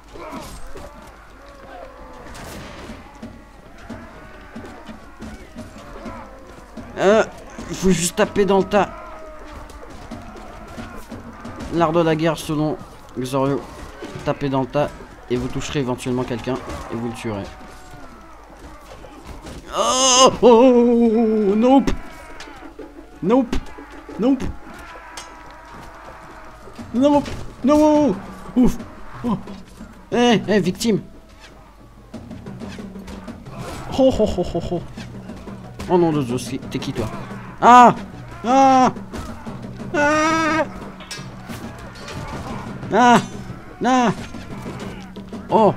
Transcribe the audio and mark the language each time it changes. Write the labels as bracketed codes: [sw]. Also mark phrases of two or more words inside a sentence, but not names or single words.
[fr] Il faut juste taper dans le tas. L'art de la guerre selon Xorio. Tapez dans le tas et vous toucherez éventuellement quelqu'un et vous le tuerez. Oh, oh, oh, nope. [en] Nope. Nope. Nope. No. Ouf. Oh. Eh, victime. Oh, oh, oh, oh, oh. [fr] Oh non de Dieu, t'es qui toi? Ah. Ah. Ah. Ah. Ah. Oh.